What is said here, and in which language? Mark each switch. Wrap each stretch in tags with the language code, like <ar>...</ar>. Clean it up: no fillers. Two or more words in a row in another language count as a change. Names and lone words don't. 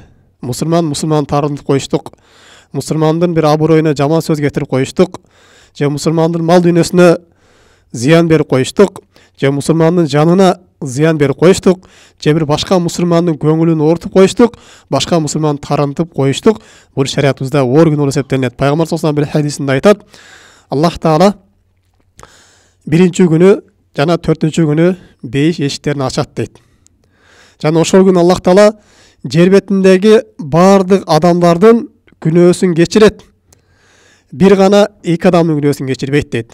<ky>Мусулман таарынып коюштук, мусулмандын бир абыройуна жаман сөз кетирип коюштук, же мусулмандын мал дүйнөсүнө зыян берип коюштук, же мусулмандын жанына зыян берип коюштук, же бир башка мусулмандын көңүлүн оорутуп коюштук, башка мусулманды таарынтып коюштук. Бул шариятыбызда оор күнөө болуп эсептелинет. Пайгамбар</ky> <ar>صلى الله عليه وسلم</ar> <ky>бир хадисинде айтат: Аллах Таала биринчи күнү жана төртүнчү күнү бейиш эшиктерин ачат дейт. Жана ошол күнү Аллах Таала жер бетиндеги бардык адамдардын күнөөсүн кечирет. Бир гана эки адамдын күнөөсүн кечирбейт дейт.</ky>